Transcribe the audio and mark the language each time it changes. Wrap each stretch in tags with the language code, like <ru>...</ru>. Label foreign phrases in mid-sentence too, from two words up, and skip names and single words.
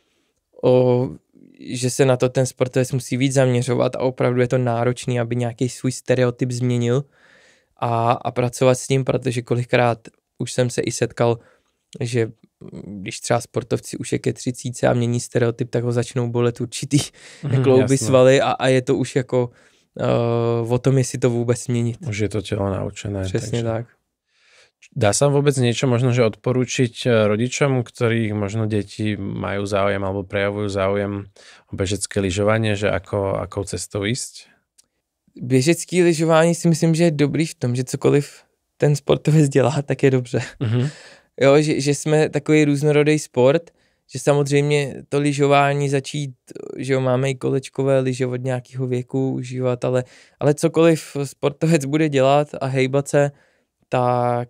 <cs>že se na to ten sportovec musí víc zaměřovat a opravdu je to náročný, aby nějaký svůj stereotyp změnil a pracovat s tím, protože kolikrát už jsem se i setkal, že když třeba sportovci už je ke 30 a mění stereotyp, tak ho začnou bolet určitý klouby, svaly a je to už jako o tom, jestli to vůbec změnit. Už je to tělo naučené. Přesně tak.</cs> <sk>Dá sa vôbec niečo možno, že odporúčiť rodičom, ktorých možno deti majú záujem alebo prejavujú záujem o bežecké lyžovanie, že akou cestou ísť?</sk> <cs>Běžecký lyžování si myslím, že je dobrý v tom, že cokoliv ten sportovec dělá, tak je dobře. Jo, že jsme takový různorodý sport, že samozřejmě to lyžování začít, že jo, máme i kolečkové lyže od nějakého věku užívat, ale cokoliv sportovec bude dělat a hejbat se, tak</cs>